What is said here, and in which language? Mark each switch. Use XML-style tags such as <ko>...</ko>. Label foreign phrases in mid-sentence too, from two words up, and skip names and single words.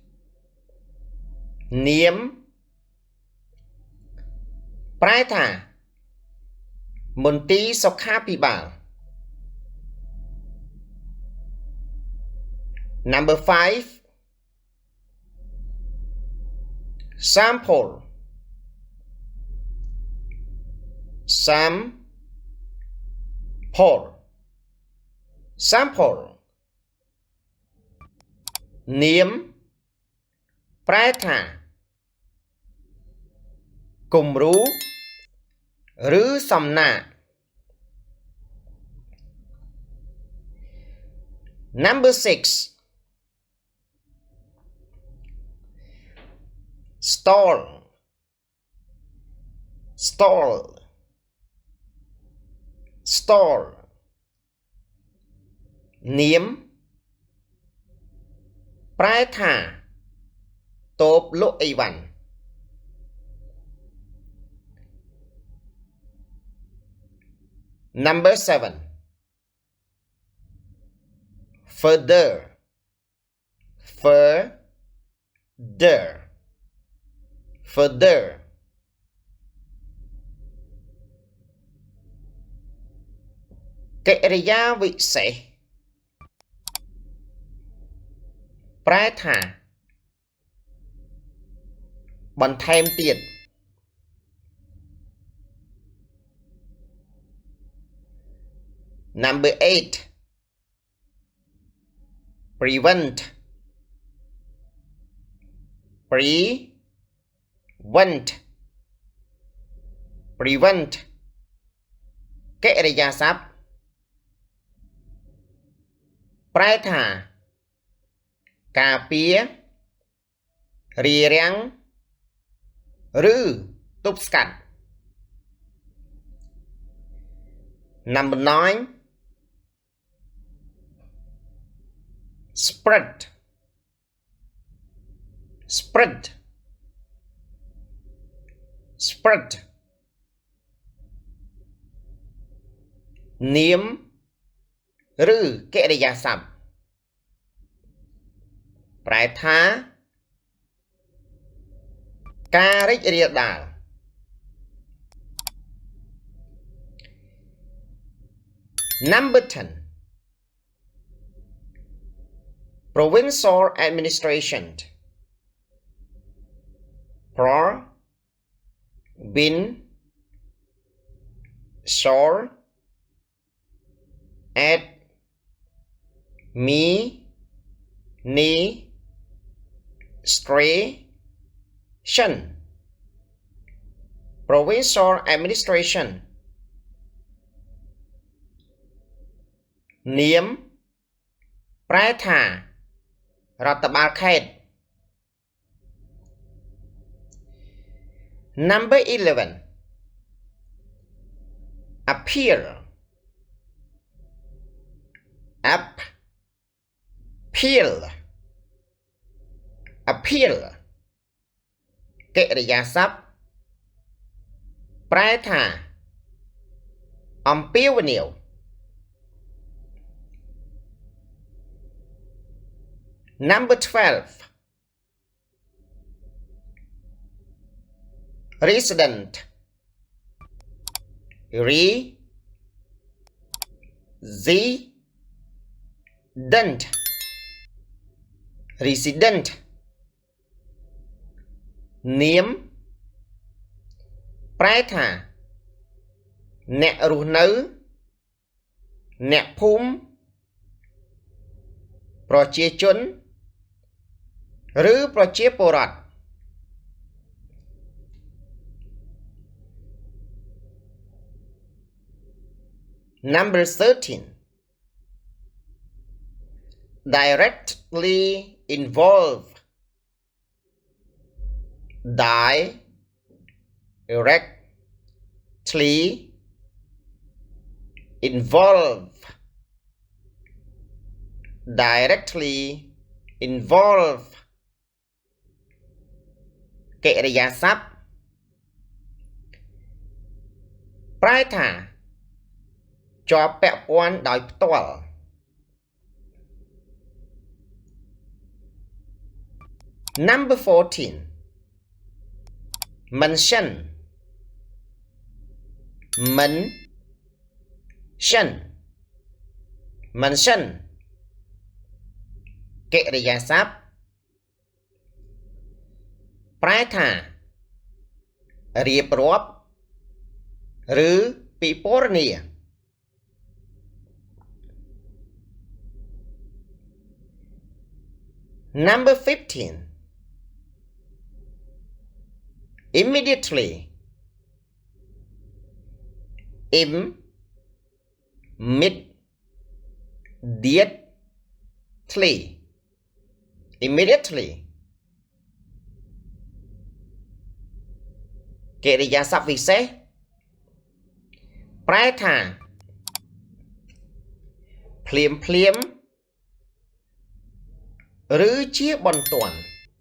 <km>នាមប្រែថាមន្ទីរសុខាភិបាល</km> <en>Number 5 sample sample sample</en> <km>នាមប្រែថាគំរូឬសំណាក</km> <en>Number 6 stall stall</en> <km>stall នាមប្រែថាតូបលក់អីវ៉ាន់</km> <en>Number 7 further further further កិរិយាវិសេស</en> <km>ប្រែថាបន្ថែមទៀត</km> <en>Number 8 prevent prevent</en> <km>prevent កិរិយាសព្ទប្រែថាការពាររារាំងឬទប់ស្កាត់</km> <en>Number 9 spread spread spread</en> <km>នាមឬកិរិយាសព្ទប្រែថាការរីករាលដាល</km> <en>Number 10 provincial administration provincial administration provincial administration</en> <km>នាមប្រែថារដ្ឋបាលខេត្ត</km> <en>Number 11 appeal appeal appeal</en> <km>កិរិយាសព្ទប្រែថាអំពាវនាវ</km> <en>Number 12 resident resident</en> <km>នាមប្រែថាអ្នករស់នៅអ្នកភូមិ ប្រជាជនឬប្រជាពលរដ្ឋ</km> <en>Number 13 directly involve directly involve directly involve</en> <km>កិរិយាសព្ទប្រែថាជាប់ពាក់ព័ន្ធដោយផ្ទាល់</km> <en>Number 14 mention mention កិរិយាសព្ទ</en> <km>ប្រែថារៀបរាប់ឬពិពណ៌នា</km> <en>Number 15 immediately</en> <km>immediately កិរិយាសព្ទវិសេសប្រែថាភ្លាមៗឬជាបន្ទាន់</km>